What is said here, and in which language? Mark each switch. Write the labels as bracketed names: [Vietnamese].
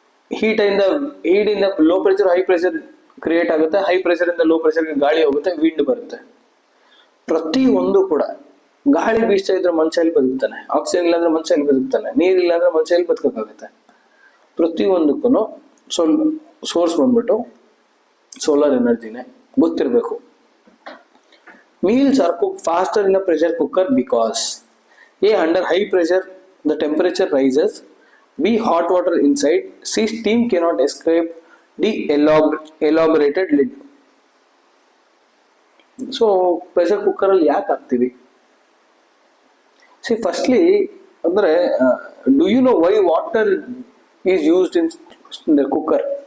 [Kannada] ಹೀಟಿಂದ low pressure high pressure create ಆಗುತ್ತೆ, high pressure ಇಂದ low ಪ್ರೆಷರ್ಗೆ ಗಾಳಿ ಹೋಗುತ್ತೆ, ವಿಂಡ್ ಬರುತ್ತೆ. ಪ್ರತಿ ಒಂದು ಕೂಡ, ಗಾಳಿ ಬೀಸ್ತಾ ಇದ್ರೆ ಮನುಷ್ಯ ಎಲ್ಲಿ ಬದುಕ್ತಾನೆ? ಆಕ್ಸಿಜನ್ ಇಲ್ಲಾಂದ್ರೆ ಮನುಷ್ಯ ಎಲ್ಲಿ ಬದುಕ್ತಾನೆ? ನೀರ್ ಇಲ್ಲಾಂದ್ರೆ ಮನುಷ್ಯ ಎಲ್ಲಿ ಬದುಕಕ್ಕಾಗುತ್ತೆ? ಪ್ರತಿಯೊಂದಕ್ಕೂ ಸೋರ್ಸ್ ಬಂದ್ಬಿಟ್ಟು ಸೋಲಾರ್ ಎನರ್ಜಿನೇ, ಗೊತ್ತಿರಬೇಕು. [English] Meals are cooked faster in a pressure cooker because A. Under high pressure the temperature rises, B. Hot water inside, C. Steam cannot escape, D. Elaborated lid. [Kannada] So pressure cooker ಅಲ್ಲಿ ಯಾಕೆ ಹಾಕ್ತೀವಿ? [English] See firstly [Kannada] ಅಂದ್ರೆ [English] do you know why water is used in the cooker?